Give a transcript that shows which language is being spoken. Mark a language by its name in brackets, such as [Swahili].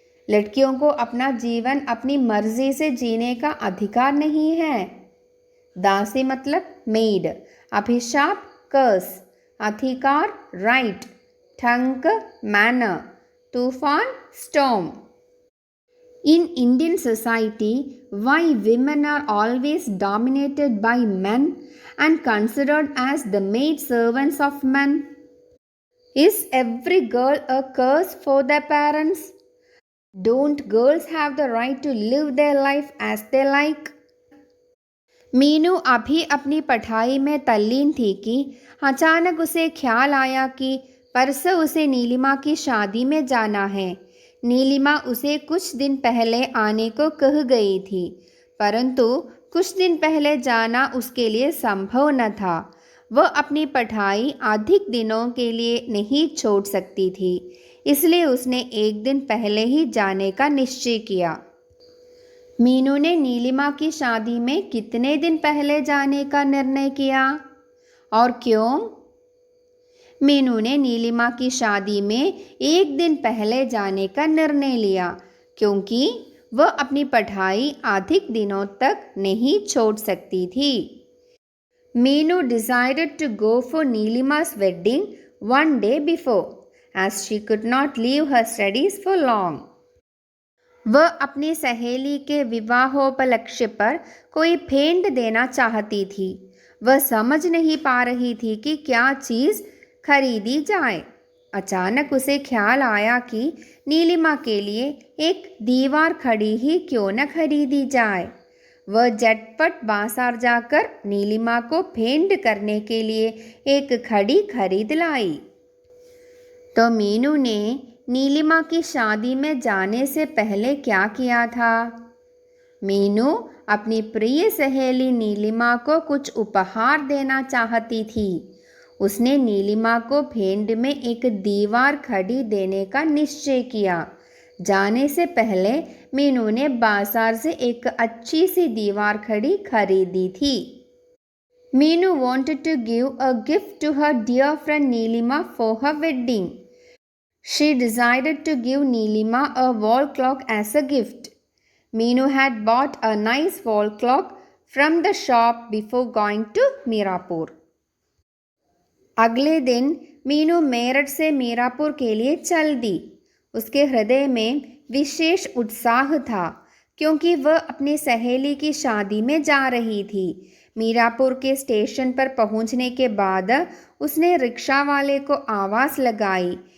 [Hindi] लड़कियों को अपना जीवन अपनी मर्जी से जीने का अधिकार नहीं है। दासी मतलब मेड, अभिशाप कर्स, अधिकार राइट, ढंग मैनर, तूफान storm. [English] In Indian society, why women are always dominated by men and considered as the maid servants of men? Is every girl a curse for their parents? Don't girls have the right to live their life as they like? [Hindi] Meenu अभी अपनी पढ़ाई में तल्लीन थी कि अचानक उसे ख्याल आया कि परसों उसे नीलिमा की शादी में जाना है। नीलिमा उसे कुछ दिन पहले आने को कह गई थी, परंतु कुछ दिन पहले जाना उसके लिए संभव न था। वह अपनी पढ़ाई अधिक दिनों के लिए नहीं छोड़ सकती थी, इसलिए उसने एक दिन पहले ही जाने का निश्चय किया। मीनू ने नीलिमा की शादी में कितने दिन पहले जाने का निर्णय किया और क्यों? मीनू ने नीलिमा की शादी में एक दिन पहले जाने का निर्णय लिया क्योंकि वह अपनी पढ़ाई अधिक दिनों तक नहीं छोड़ सकती थी। [English] Meenu decided to go for Nilima's wedding one day before, as she could not leave her studies for long. [Hindi] वह अपनी सहेली के विवाहोपलक्ष्य पर कोई भेंट देना चाहती थी। वह समझ नहीं पा रही थी कि क्या चीज़ खरीदी जाए। अचानक उसे ख्याल आया कि नीलिमा के लिए एक दीवार खड़ी ही क्यों न खरीदी जाए। वह झटपट बाजार जाकर नीलिमा को भेंट करने के लिए एक घड़ी खरीद लाई। तो मीनू ने नीलिमा की शादी में जाने से पहले क्या किया था? मीनू अपनी प्रिय सहेली नीलिमा को कुछ उपहार देना चाहती थी। उसने नीलिमा को भेंट में एक दीवार घड़ी देने का निश्चय किया। जाने से पहले मीनू ने बाजार से एक अच्छी सी दीवार घड़ी खरीदी थी। [English] Meenu wanted to give a gift to her dear friend Neelima for her wedding. She decided to give Neelima a wall clock as a gift. Meenu had bought a nice wall clock from the shop before going to Mirapur. [Hindi] अगले दिन मीनू मेरठ से मीरापुर के लिए चल दी। उसके हृदय में विशेष उत्साह था। क्योंकि वह अपनी सहेली की शादी में जा रही थी। मीरापुर के स्टेशन पर पहुंचने के बाद उसने रिक्शा वाले को आवाज़ लगाई।